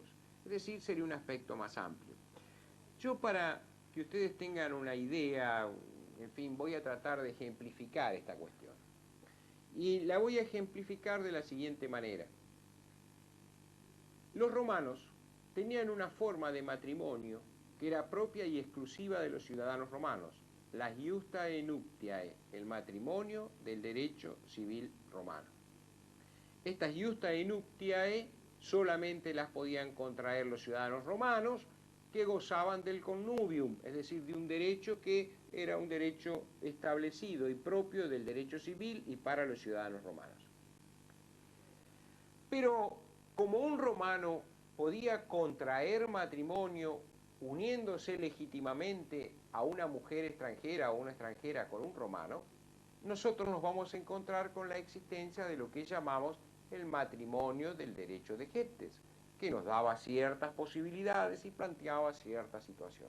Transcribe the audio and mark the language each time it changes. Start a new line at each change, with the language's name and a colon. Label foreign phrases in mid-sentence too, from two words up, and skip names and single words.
Spanish: Es decir, sería un aspecto más amplio. Yo, para que ustedes tengan una idea, en fin, voy a tratar de ejemplificar esta cuestión. Y la voy a ejemplificar de la siguiente manera. Los romanos tenían una forma de matrimonio que era propia y exclusiva de los ciudadanos romanos, la
Latin: iustae nuptiae,
Spanish: el matrimonio del derecho civil romano. Estas
Latin: iustae nuptiae
Spanish: solamente las podían contraer los ciudadanos romanos que gozaban del connubium, es decir, de un derecho que era un derecho establecido y propio del derecho civil y para los ciudadanos romanos. Pero como un romano podía contraer matrimonio uniéndose legítimamente a una mujer extranjera o una extranjera con un romano, nosotros nos vamos a encontrar con la existencia de lo que llamamos el matrimonio del derecho de gentes, que nos daba ciertas posibilidades y planteaba ciertas situaciones.